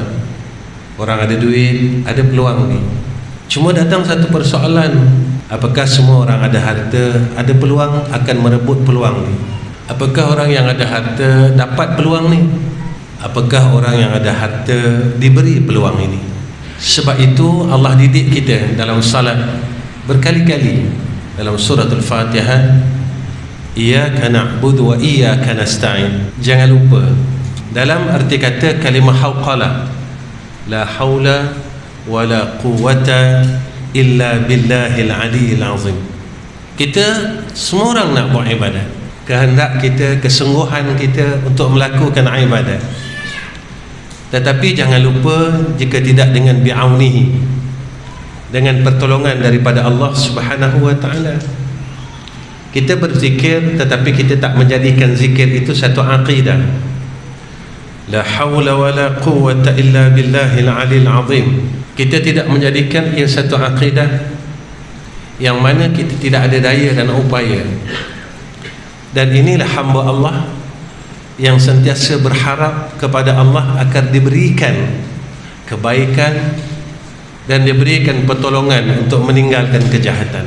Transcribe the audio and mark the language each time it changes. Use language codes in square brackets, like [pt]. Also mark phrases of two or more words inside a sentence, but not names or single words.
[ms] Orang ada duit ada peluang ni. Cuma datang satu persoalan, apakah semua orang ada harta ada peluang akan merebut peluang ni? Apakah orang yang ada harta dapat peluang ni? Apakah orang yang ada harta diberi peluang ini? Sebab itu Allah didik kita dalam salat berkali-kali dalam surah Al-Fatihah, [ar] إياك نعبد وإياك نستعين. [ms] Jangan lupa dalam arti kata kalimah hauqalah, [ar] لا حول ولا قوة إلا بالله العلي العظيم. [ms] Kita semua orang nak buat ibadat, kehendak kita, kesungguhan kita untuk melakukan ibadat. Tetapi jangan lupa, jika tidak dengan bi'aunihi, dengan pertolongan daripada Allah [ar] سبحانه وتعالى. [ms] Kita berzikir tetapi kita tak menjadikan zikir itu satu aqidah. [ar] لا حول ولا قوة إلا بالله العلي العظيم. [ms] Kita tidak menjadikan ia satu akidah yang mana kita tidak ada daya dan upaya. Dan inilah hamba Allah yang sentiasa berharap kepada Allah agar diberikan kebaikan dan diberikan pertolongan untuk meninggalkan kejahatan.